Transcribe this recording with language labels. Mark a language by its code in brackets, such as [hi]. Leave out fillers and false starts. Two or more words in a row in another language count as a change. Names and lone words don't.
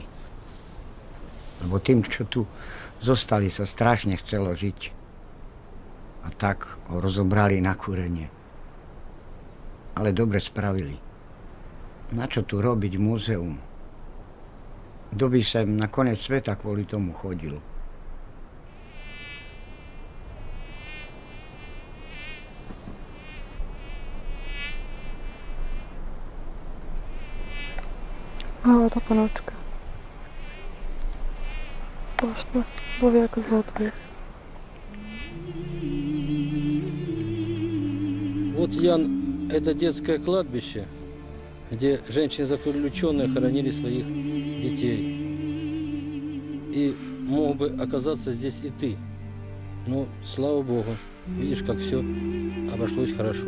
[sk] Lebo tým, čo tu zostali, sa strašne chcelo žiť. A tak ho rozobrali na kúrenie. Ale dobre spravili. Na čo tu robiť múzeum? Kto by sem na konec sveta kvôli tomu chodil? [pl] Mała ta panoczka. Straszna, bo jak zlotuje. [ru] Вот, Ян, это детское кладбище, где женщины-заключенные хоронили своих детей. И мог бы оказаться здесь и ты. Но, слава Богу, видишь, как все обошлось хорошо.